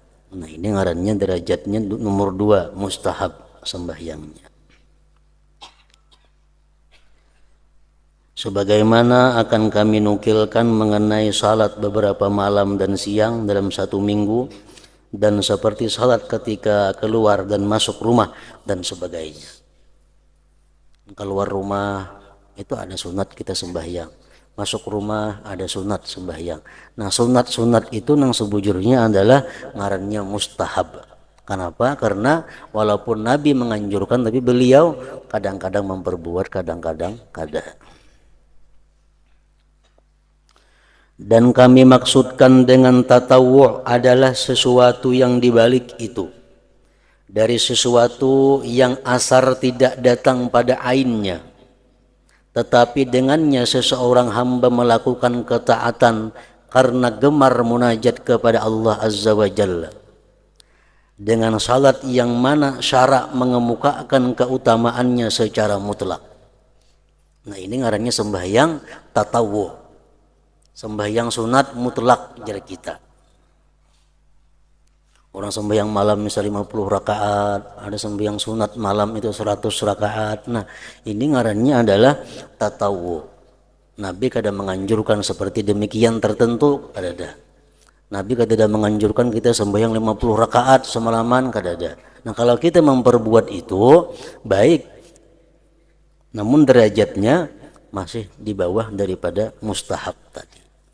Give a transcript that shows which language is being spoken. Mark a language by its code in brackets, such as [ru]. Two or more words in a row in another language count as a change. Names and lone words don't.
[bjn] Nah, ini ngarannya derajatnya nomor 2, mustahab sembahyangnya. [id] Sebagaimana akan kami nukilkan mengenai salat beberapa malam dan siang dalam satu minggu, dan seperti salat ketika keluar dan masuk rumah dan sebagainya. [bjn] Keluar rumah itu ada sunat kita sembahyang, masuk rumah ada sunat sembahyang. Nah, sunat-sunat itu nang sebujurnya adalah ngarannya mustahab. Kenapa? Karena walaupun Nabi menganjurkan, tapi beliau kadang-kadang memperbuat, kadang-kadang kada. [id] Dan kami maksudkan dengan tatawu' adalah sesuatu yang dibalik itu, dari sesuatu yang asar tidak datang pada ainnya, tetapi dengannya seseorang hamba melakukan ketaatan karena gemar munajat kepada Allah [ar] عز وجل, [id] dengan salat yang mana syarak mengemukakan keutamaannya secara mutlak. [bjn] Nah, ini ngarannya sembahyang tatawu'. Sembahyang sunat mutlak jar kita. Orang sembahyang malam misalnya 50 rakaat, ada sembahyang sunat malam itu 100 rakaat. Nah, ini ngarannya adalah tatawu. Nabi kadang menganjurkan seperti demikian tertentu, ada. Nabi kadang menganjurkan kita sembahyang 50 rakaat semalaman, ada. Nah, kalau kita memperbuat itu baik, namun derajatnya masih di bawah daripada mustahab tadi.